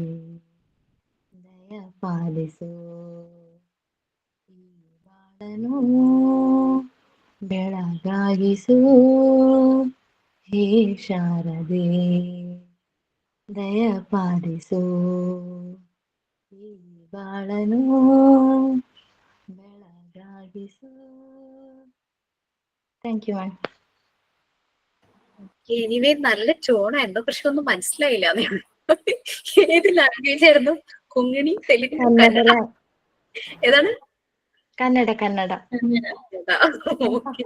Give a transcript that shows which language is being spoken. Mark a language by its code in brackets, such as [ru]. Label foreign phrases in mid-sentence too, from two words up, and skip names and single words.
[kn] ದಯ ಪಾಲಿಸು ಈ ಬಾಳನು ಬೆಳಗಾಗಿಸು ಹೇ ಶಾರದೆ ದಯ ಪಾಲಿಸು ಈ ಬಾಳನು ಬೆಳಗಾಗಿಸು. [en] Thank you ma'am. [ml] എനിവേ നല്ല ചോണായിരുന്നു, പക്ഷെ ഒന്നും മനസ്സിലായില്ല. ഏത് ലാംഗ്വേജ് ആയിരുന്നു? കൊങ്ങിണി, തെലുങ്ക്, കന്നഡ? ഏതാണ്? കന്നഡ. കന്നഡ. Okay.